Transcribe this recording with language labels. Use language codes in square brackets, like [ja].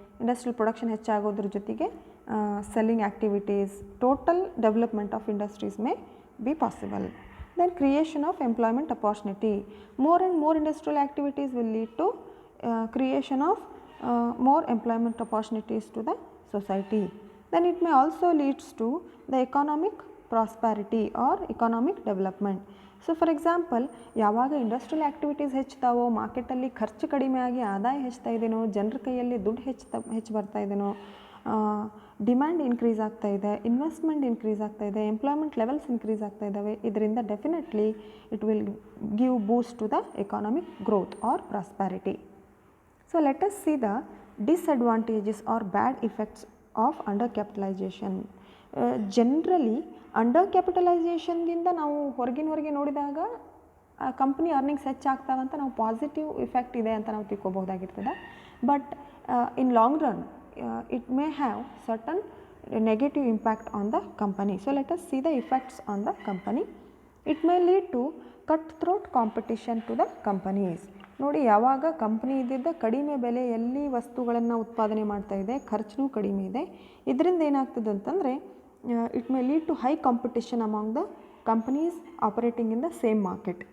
[en] industrial production [kn] ಹೆಚ್ಚಾಗೋದ್ರ ಜೊತೆಗೆ [en] Selling activities, total development of industries may be possible. Then creation of employment opportunity. More and more industrial activities will lead to creation of more employment opportunities to the society. Then it may also leads to the economic prosperity or economic development. So for example, [kn] ಯಾವಾಗ industrial activities ಹೆಚ್ಚುತ್ತಾವೋ, ಮಾರ್ಕೆಟಲ್ಲಿ ಖರ್ಚು ಕಡಿಮೆ ಆಗಿ ಆದಾಯ ಹೆಚ್ಚುತ್ತಾ ಇದೆಯೋ, ಜನರ ಕೈಯಲ್ಲಿ ದುಡ್ಡು ಹೆಚ್ಚು ಬರ್ತಾ ಇದೆಯೋ, ಡಿಮ್ಯಾಂಡ್ ಇನ್ಕ್ರೀಸ್ ಆಗ್ತಾ ಇದೆ, ಇನ್ವೆಸ್ಟ್ಮೆಂಟ್ ಇನ್ಕ್ರೀಸ್ ಆಗ್ತಾ ಇದೆ, ಎಂಪ್ಲಾಯ್ಮೆಂಟ್ ಲೆವೆಲ್ಸ್ ಇನ್ಕ್ರೀಸ್ ಆಗ್ತಾ ಇದ್ದಾವೆ. [en] ಇದರಿಂದ definitely it will give boost to the economic growth or prosperity. So let us see the disadvantages or bad effects of under capitalisation. [kn] Generally under ಕ್ಯಾಪಿಟಲೈಸೇಷನ್ದಿಂದ ನಾವು ಹೊರಗೆ ನೋಡಿದಾಗ ಕಂಪ್ನಿ ಅರ್ನಿಂಗ್ಸ್ ಹೆಚ್ಚಾಗ್ತಾವಂತ ನಾವು positive effect ಇದೆ ಅಂತ ನಾವು ತಿಳ್ಕೊಬಹುದಾಗಿರ್ತದೆ. [en] But in long run it may have certain negative impact on the company. So let us see the effects on the company. It may lead to cutthroat competition to the companies. [kn] ನೋಡಿ, ಯಾವಾಗ company ಇದ್ದಿದ್ದ ಕಡಿಮೆ ಬೆಲೆಯಲ್ಲಿ ವಸ್ತುಗಳನ್ನು ಉತ್ಪಾದನೆ ಮಾಡ್ತಾ ಇದೆ, ಖರ್ಚು ಕಡಿಮೆ ಇದೆ, ಇದರಿಂದ ಏನಾಗ್ತದೆ ಅಂತಂದರೆ [en] It may lead to high competition among the companies operating in the same market.